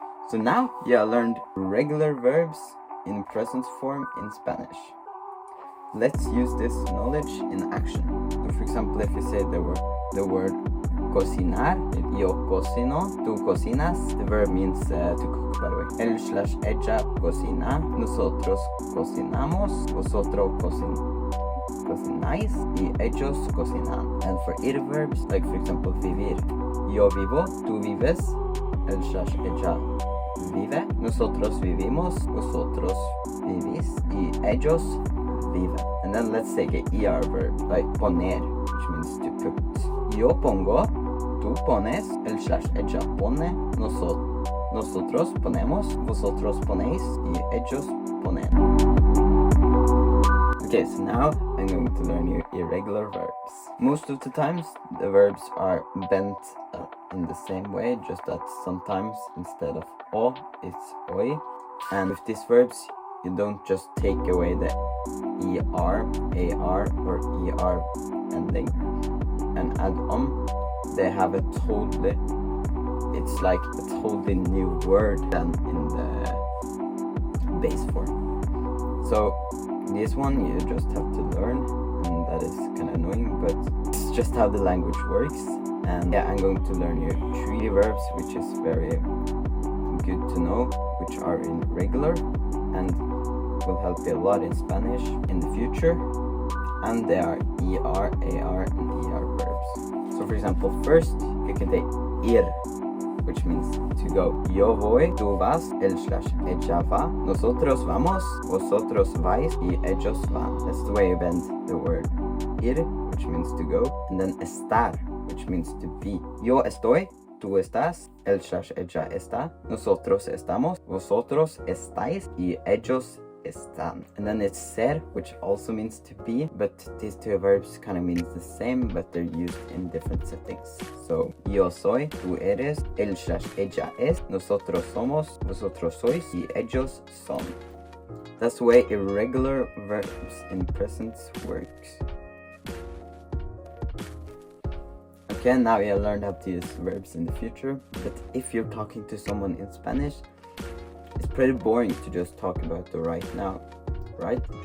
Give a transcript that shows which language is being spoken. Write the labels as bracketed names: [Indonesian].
[English] So now you have learned regular verbs in present form in Spanish. Let's use this knowledge in action. So for example, if you say the word cocinar, [Spanish] yo cocino, tú cocinas, [English] the verb means to cook, by the way. [Spanish] Él/ella cocina, nosotros cocinamos, vosotros cocináis y ellos cocinan. [English] And for irverbs, like for example, vivir. [Spanish] Yo vivo, tú vives, ella vive, nosotros vivimos, vosotros vivís y ellos viven. [English] And then let's take a ER verb, like poner, which means to put. [Spanish] Yo pongo, tú pones, ella pone, nosotros ponemos, vosotros ponéis y ellos ponen. [English] Okay, so now I'm going to learn you irregular verbs. Most of the times the verbs are bent in the same way, just that sometimes instead of o, it's oi. And with these verbs, you don't just take away the er, ar, or er ending and add on. They have a totally, it's like a totally new word than in the base form. So this one you just have to learn, and that is kind of annoying, but it's just how the language works. And yeah, I'm going to learn you 3 verbs, which is very good to know, which are irregular and will help you a lot in Spanish in the future. And they are er, ar, and er verbs. So for example, first you can take ir, which means to go. [Spanish] Yo voy, tú vas, ella va, nosotros vamos, vosotros vais y ellos van. [English] That's the way you bend the word ir, which means to go, and then estar, which means to be. [Spanish] Yo estoy, tú estás, ella está, nosotros estamos, vosotros estáis y ellos están. [English] And then it's ser, which also means to be, but these 2 verbs kind of means the same, but they're used in different settings. [Spanish] So yo soy, tú eres, ella es, nosotros somos, vosotros sois y ellos son. [English] That's the way irregular verbs in present works. Okay, now you learned how to use verbs in the future, but if you're talking to someone in Spanish, it's pretty boring to just talk about the right now, right?